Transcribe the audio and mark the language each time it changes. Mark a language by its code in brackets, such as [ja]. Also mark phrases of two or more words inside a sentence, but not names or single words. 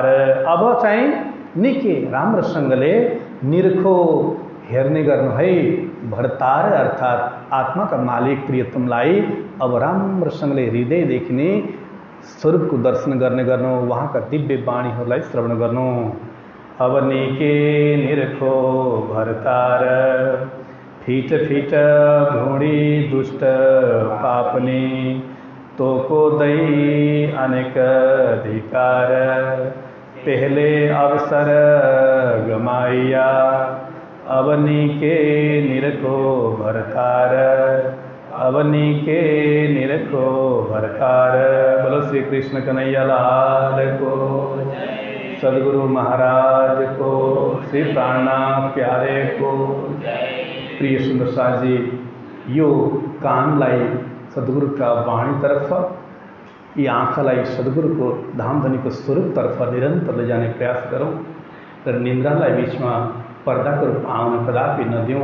[ne] अब चाहिँ निके राम्रोसँगले निरखो हेर्ने गर्नु है भरतार अर्थात् आत्माका मालिक प्रियतमलाई अब राम्रोसँगले हृदयदेखि नै स्वरूपको दर्शन गर्ने गर्नु, उहाँका दिव्य वाणीहरूलाई श्रवण गर्नु। [hi] अब निके निरखो भरतार फिट फिट भुँडी दुष्ट पापनी तोको दई अनेक अधिकार पहले अवसर गमाइया अब निके निरखो भरतार अब निके निरखो भरतार। बोलो श्री कृष्ण कन्हैया लाल को, सदगुरु महाराज को, श्री प्राणनाथ प्यारे को। [ne] प्रिय सुन्दर साजी, यो कानलाई सद्गुरुका वाणीतर्फ, यी आँखालाई सद्गुरुको धामधनीको स्वरूपतर्फ निरन्तर लैजाने प्रयास गरौँ र निन्द्रालाई बिचमा पर्दाको रूपमा आउन कदापि नदिउँ।